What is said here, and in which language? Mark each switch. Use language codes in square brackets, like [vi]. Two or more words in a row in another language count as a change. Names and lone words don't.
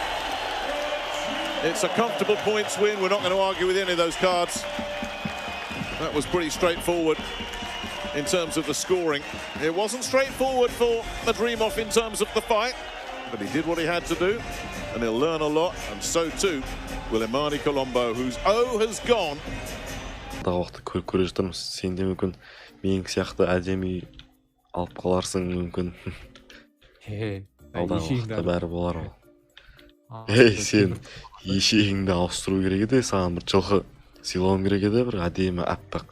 [en] It's a comfortable points win. We're not going to argue with any of those cards. That was pretty straightforward in terms of the scoring. It wasn't straightforward for Madrimov in terms of the fight, but he did what he had to do, and he'll learn a lot, and so too will Imani Colombo, whose O has gone. [kk] Алдағы уақытта көре жатырмыз. Сен де мүмкін менің сияқты әдемі алып қаларсың мүмкін. Алдағы уақытта бәрі болар ол. Ей, сен ешегіңді ауыстыру керек еді, саған бір жылқы сыйлауым керек еді, бір әдемі аппақ.